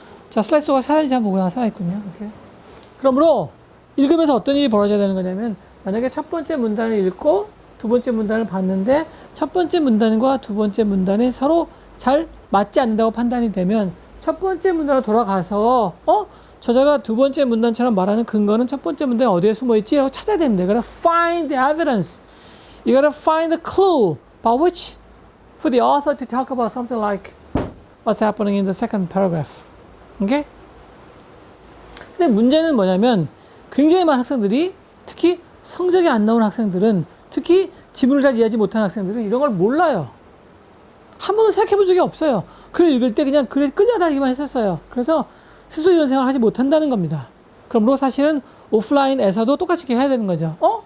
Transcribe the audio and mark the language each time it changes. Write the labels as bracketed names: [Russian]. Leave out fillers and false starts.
[Korean] 자, 슬라이스가 살아있는지 한번 보고요. 살아있군요. 이렇게. 그러므로 읽으면서 어떤 일이 벌어져야 되는 거냐면 만약에 첫 번째 문단을 읽고 두 번째 문단을 봤는데 첫 번째 문단과 두 번째 문단이 서로 잘 맞지 않는다고 판단이 되면 첫 번째 문단으로 돌아가서 저자가 두 번째 문단처럼 말하는 근거는 첫 번째 문단에 어디에 숨어있지? 라고 찾아야 됩니다. [English] You gotta find the evidence. You gotta find the clue by which for the author to talk about something like what's happening in the second paragraph. [Korean] 오케이? 근데 문제는 뭐냐면 굉장히 많은 학생들이 특히 성적이 안 나오는 학생들은 특히 지문을 잘 이해하지 못하는 학생들은 이런 걸 몰라요. 한 번도 생각해 본 적이 없어요. 글을 읽을 때 그냥 글에 끌려다니기만 했었어요. 그래서 스스로 이런 생각을 하지 못한다는 겁니다. 그러므로 사실은 오프라인에서도 똑같이 해야 되는 거죠.